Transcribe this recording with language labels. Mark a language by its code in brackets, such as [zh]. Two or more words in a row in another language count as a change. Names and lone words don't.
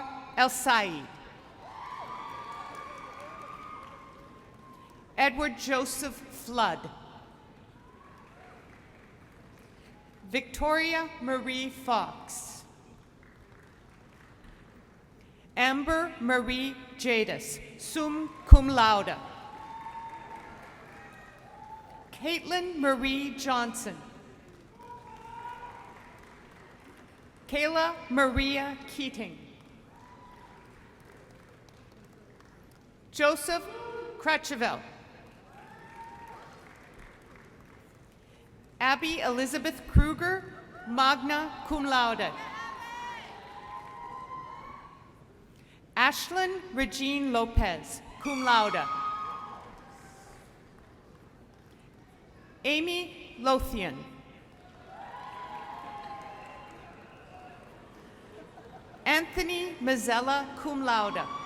[en] El Said. Edward Joseph Flood. Victoria Marie Fox. Amber Marie Jadis, [la] sum cum laude. [en] Caitlin Marie Johnson. Kayla Maria Keating. Joseph Krachevel. Abby Elizabeth Kruger, [la] magna cum laude. [en] Ashlyn Regine Lopez, [la] cum laude. [en] Amy Lothian. Anthony Mazzella, [la] cum laude.